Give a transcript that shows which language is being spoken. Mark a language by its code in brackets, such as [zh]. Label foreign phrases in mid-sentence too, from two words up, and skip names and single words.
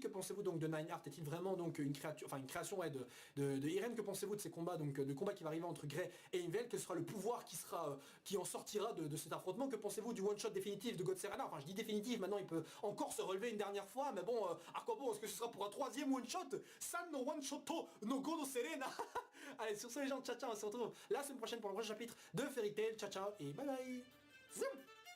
[fr] Que pensez-vous donc de Nine Heart? Est-il vraiment donc une création ouais, de Irene? Que pensez-vous de ces combats, donc de combats qui va arriver entre Grey et Invel? Quel sera le pouvoir qui en sortira de cet affrontement? Que pensez-vous du one-shot définitif de God Serena? Enfin, je dis définitif, maintenant il peut encore se relever une dernière fois, mais bon, à quoi bon? Est-ce que ce sera pour un 3e one-shot? [ja] San no one-shot no God Serena. [fr] Allez, sur ce les gens, [it] ciao ciao, [fr] on se retrouve la semaine prochaine pour le prochain chapitre de Fairy Tail. [it] Ciao ciao [fr] et [en] bye bye. [fr] Zoom.